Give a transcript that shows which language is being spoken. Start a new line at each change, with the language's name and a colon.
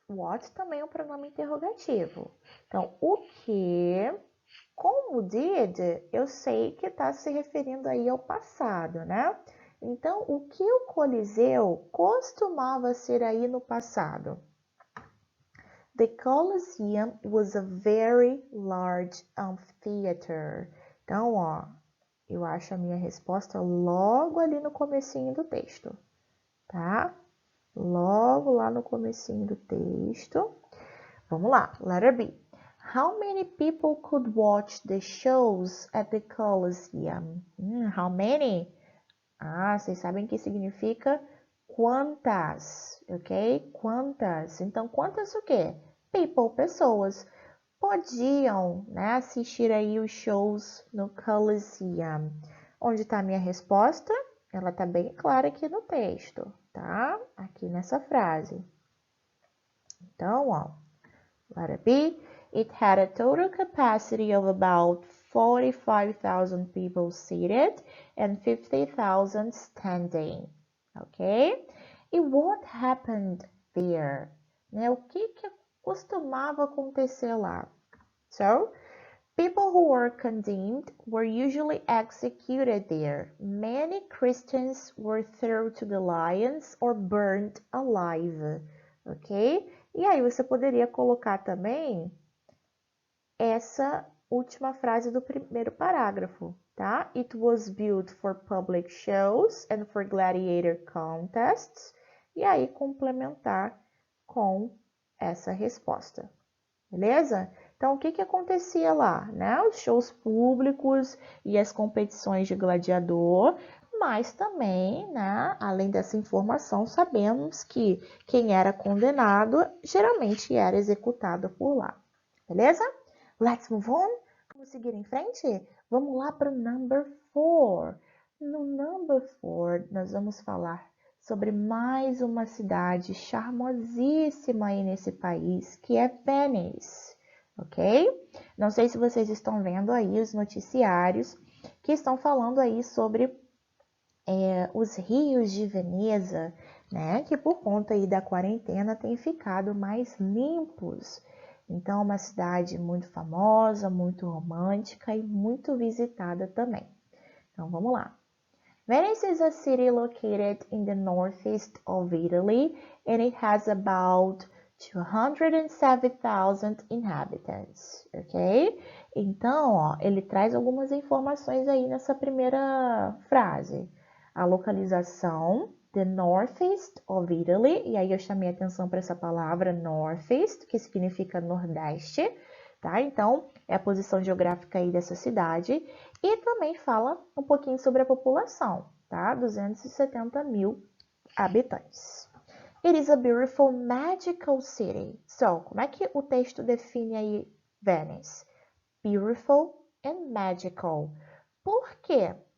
Portuguese: What também é um pronome interrogativo. Então, o que? Como did, eu sei que está se referindo aí ao passado, né? Então, o que o Coliseu costumava ser aí no passado?
English: The Colosseum was a very large amphitheater.
Portuguese: Então, ó, eu acho a minha resposta logo ali no comecinho do texto, tá? Logo lá no comecinho do texto. Vamos lá, letter B.
English: How many people could watch the shows at the Colosseum? How many?
Portuguese: Vocês sabem que significa quantas, ok? Quantas. Então, quantas o quê? People, pessoas, podiam, né, assistir aí os shows no Colosseum. Onde está a minha resposta? Ela está bem clara aqui no texto, tá? Aqui nessa frase. Então, ó,
English: letter B, it had a total capacity of about 45,000 people seated and 50,000 standing. Ok? E what happened there?
Portuguese: Né? O que costumava acontecer lá?
English: So, people who were condemned were usually executed there. Many Christians were thrown to the lions or burned alive. Ok?
Portuguese: E aí você poderia colocar também essa última frase do primeiro parágrafo, tá?
English: It was built for public shows and for gladiator contests.
Portuguese: E aí complementar com essa resposta. Beleza? Então, o que acontecia lá? Né? Os shows públicos e as competições de gladiador, mas também, né, além dessa informação, sabemos que quem era condenado geralmente era executado por lá. Beleza?
English: Let's move on.
Portuguese: Vamos seguir em frente? Vamos lá para o number 4. No number 4, nós vamos falar sobre mais uma cidade charmosíssima aí nesse país, que é Venice, ok? Não sei se vocês estão vendo aí os noticiários que estão falando aí sobre os rios de Veneza, né? Que por conta aí da quarentena têm ficado mais limpos. Então, é uma cidade muito famosa, muito romântica e muito visitada também. Então, vamos lá.
English: Venice is a city located in the northeast of Italy and it has about 207,000 inhabitants, ok?
Portuguese: Então, ó, ele traz algumas informações aí nessa primeira frase. A localização,
English: the northeast of Italy,
Portuguese: e aí eu chamei atenção para essa palavra northeast, que significa nordeste, tá? Então, é a posição geográfica aí dessa cidade. E também fala um pouquinho sobre a população, tá? 270 mil habitantes.
English: It is a beautiful, magical city.
Portuguese: So, como é que o texto define aí Venice?
English: Beautiful and magical.
Portuguese: Por quê?